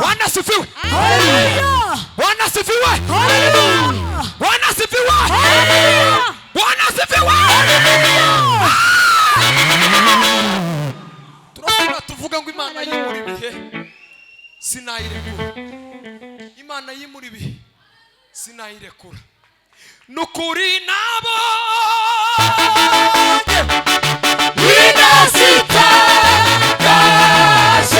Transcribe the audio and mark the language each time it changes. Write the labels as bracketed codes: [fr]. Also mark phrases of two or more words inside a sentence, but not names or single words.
[sw] asifiwe. Haleluya. Bwana asifiwe. Haleluya. Bwana asifiwe. Haleluya. Bwana asifiwe. [rw] Turasubira tuvuga ngo Imana yimura ibihe sinayirekura. Imana yimura ibihe sinayirekura. Nukuri nabo winasitangaje.